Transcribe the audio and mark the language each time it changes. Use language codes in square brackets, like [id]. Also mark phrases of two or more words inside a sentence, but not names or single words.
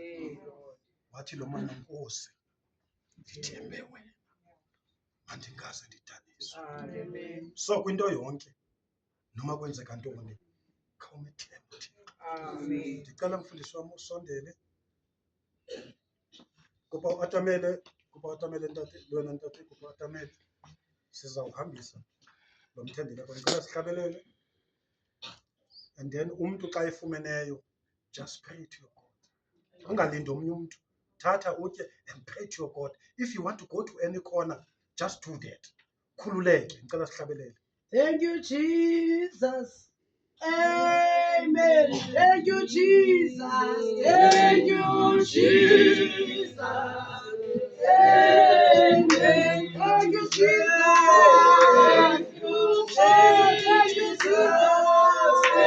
[xh] Wathi lo mama, Nkosi ndithembe wena mandingaze ndidaniswe. Amen. So kwinto yonke noma kwenzeka ntoni khawumethembe Thixo. Amen. Ndicela mfundisi wami usondele kuba uatamele ntate, lona ntate kuba uatamele sizawuhambisa lo mthendelo wakho. Ndicela sihlabelele, [en] and then [xh] umntu xa efumeneyo [en] just pray to your God. [xh] Ungalindi omnye umntu, thatha utye [en] and pray to your God. If you want to go to any corner, just do that. [xh] Khululeke, ndicela sihlabelele. [en] Thank you, Jesus. Amen. Thank you, Jesus. Thank you, Jesus. Amen. Thank you, Jesus. Thank you, Jesus.